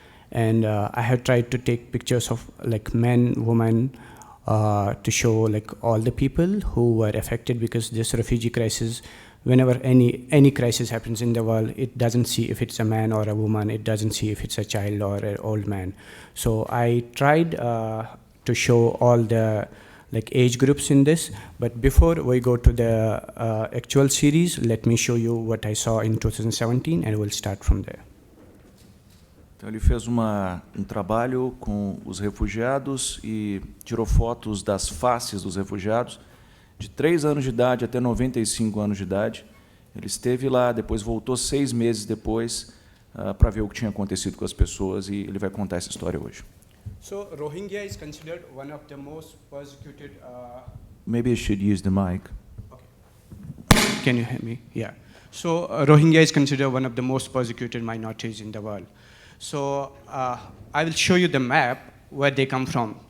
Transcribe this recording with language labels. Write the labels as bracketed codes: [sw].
[en] And I have tried to take pictures of men, women, to show all the people who were affected, because this refugee crisis, whenever any crisis happens in the world, it doesn't see if it's a man or a woman, it doesn't see if it's a child or an old man. So I tried to show all the age groups in this, but before we go to the actual series, let me show you what I saw in 2017, and we'll start from there. [pt] Então, ele fez um trabalho com os refugiados e tirou fotos das faces dos refugiados de 3 anos de idade até 95 anos de idade. Ele esteve lá, depois voltou 6 meses depois para ver o que tinha acontecido com as pessoas, e ele vai contar essa história hoje. [en] So Rohingya is considered one of the most persecuted. Maybe I should use the mic. Okay. Can you hear me? Yeah. So Rohingya is considered one of the most persecuted minorities in the world. So I will show you the map where they come from.